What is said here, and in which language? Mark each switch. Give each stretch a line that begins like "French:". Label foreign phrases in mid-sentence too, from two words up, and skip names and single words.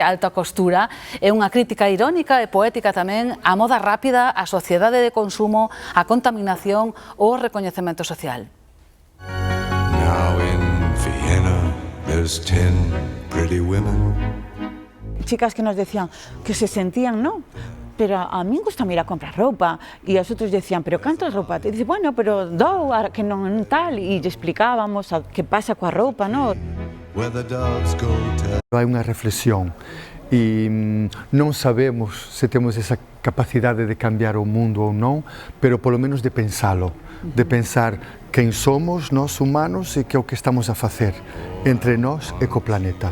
Galician: A alta costura é unha crítica irónica e poética tamén á moda rápida, á sociedade de consumo, á contaminación ou ao recoñecemento social.
English: Now in Vienna there's 10 pretty women.
Spanish: Chicas que nos decían que se sentían, ¿no?
Galician: Pero a mí gusta ir a comprar roupa, e os outros decían, pero canto roupa? E dice, bueno, pero dou, que non tal, e lle explicábamos que pasa coa roupa, ¿no? Hai unha reflexión e non sabemos se temos esa capacidade de cambiar o mundo ou non, pero polo menos de pensalo, de pensar quen somos nós humanos e que é o que estamos a facer entre nós e co planeta.